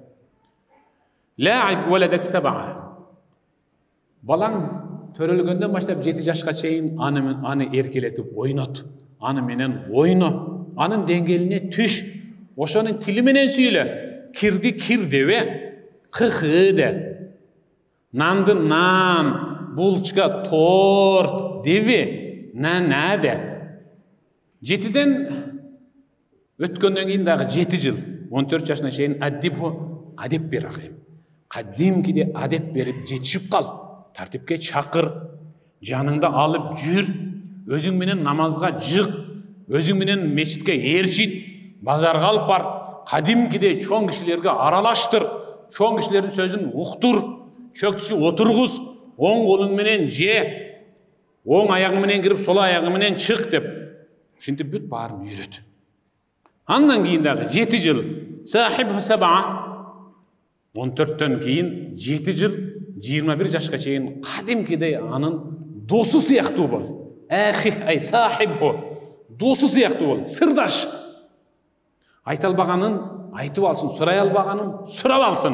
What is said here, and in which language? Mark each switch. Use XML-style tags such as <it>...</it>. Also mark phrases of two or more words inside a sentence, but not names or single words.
<ar>لاعب ولدك سبعا.</ar> <ky>Балаң төрөлгөндөн баштап 7 жашка чейин аны эркелетип ойнот. Аны менен ойно. Анын деңгээлине түш. Ошонун тили менен сүйлө. Кирди кир дебе. Кыхы де. Нанды нан, булчка, торт, деви, на де. 7ден өткөндөн кийин дагы 7 жыл, 14 жашына чейин адеп бер агайым. Кадимкиде адеп берип жетишип кал. Тартипке чакыр, жаныңда алып жүр, өзүң менен намазга жык, өзүң менен мечитке ээрчит, базарга алып бар, кадимкиде чоң кишилерге аралаштыр, чоң кишилердин сөзүн уктур. Чөктүшү отургуз, оң колуң менен же, оң аягың менен кирип, сол аягың менен чык деп. Ушинтип бүт баарын үйрөт. Андан кийин дагы 7 жыл</ky> <ar>صاحب سبعا.</ar> <ky>14төн кийин 7 жыл 21 жашка чейин кадимкидей анын досу сыяктуу бол.</ky> <ar>أي صاحبه.</ar> <ky>Досу сыяктуу бол, сырдаш. Айта албаганын айтып алсын, сурай албаганын сурап алсын.</ky>